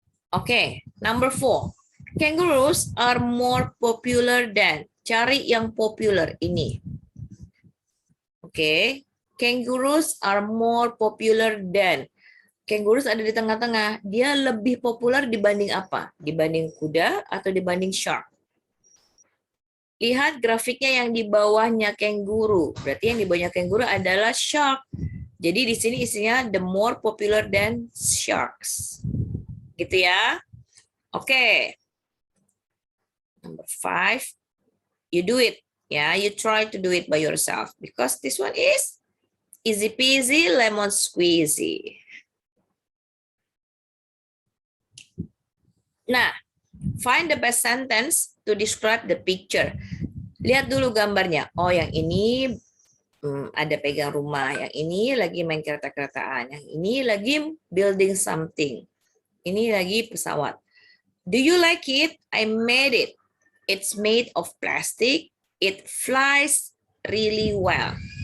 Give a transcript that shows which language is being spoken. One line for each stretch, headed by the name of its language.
English: Oke, number 4. Kangaroos are more popular than.
Indonesian: Cari yang popular ini.
English: Oke, kangaroos are more popular than.
Indonesian: Kangaroos ada di tengah-tengah. Dia lebih populer dibanding apa? Dibanding kuda atau dibanding shark? Lihat grafiknya yang di bawahnya kangaroo. Berarti yang di bawahnya kangaroo adalah shark. Jadi di sini isinya
English: the more popular than sharks.
Indonesian: Gitu ya. Oke.
English: Number 5. You do it. Ya, you try to do it by yourself because this one is easy peasy lemon squeezy. Nah, find the best sentence to describe the picture.
Indonesian: Lihat dulu gambarnya. Oh, yang ini ada pegang rumah. Yang ini lagi main kereta-keretaan. Yang ini lagi
English: building something.
Indonesian: Ini lagi pesawat.
English: Do you like it? I made it. It's made of plastic. It flies really well.